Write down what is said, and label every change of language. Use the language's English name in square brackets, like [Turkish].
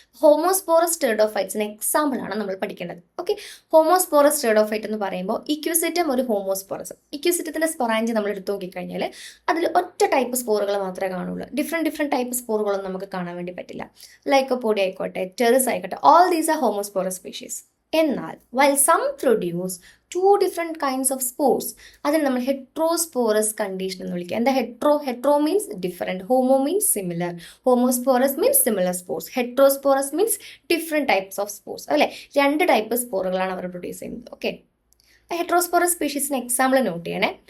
[Malayalam] ഹോമോസ്പോറസ് ടെറിഡോഫൈറ്റ്സിന് example ആണ് നമ്മൾ പഠിക്കേണ്ടത്. ഓക്കെ, ഹോമോസ്പോറസ് ടെറിഡോഫൈറ്റ് എന്ന് പറയുമ്പോൾ ഇക്വിസിറ്റം ഒരു ഹോമോസ്പോറസ്. ഇക്വിസിറ്റത്തിന്റെ സ്പൊറാഞ്ചി നമ്മൾ എടുത്തു നോക്കിക്കഴിഞ്ഞാൽ അതിൽ ഒറ്റ ടൈപ്പ് സ്പോറുകൾ മാത്രമേ കാണുള്ളൂ. ഡിഫറെന്റ് ടൈപ്പ് സ്പോറുകളൊന്നും നമുക്ക് കാണാൻ വേണ്ടി പറ്റില്ല. ലൈക്കോപോഡി ആയിക്കോട്ടെ, ടെറിസ് ആയിക്കോട്ടെ, ഓൾ ദീസ് ആർ ഹോമോസ്പോറസ് സ്പീഷീസ്. എന്നാൽ [English] while some produce two different kinds of spores, [Malayalam] അതിന് നമ്മൾ ഹെട്രോസ്പോറസ് കണ്ടീഷൻ എന്ന് വിളിക്കുക. എന്താ hetero means different, homo means similar, ഹോമോസ്പോറസ് means similar spores, ഹെട്രോസ്പോറസ് means different types of spores അല്ലെ. രണ്ട് ടൈപ്പ് സ്പോറുകളാണ് അവർ പ്രൊഡ്യൂസ് ചെയ്യുന്നത്. ഓക്കെ, ഹെട്രോസ്പോറസ് സ്പീഷീസിന് എക്സാമ്പിൾ നോട്ട് ചെയ്യണേ.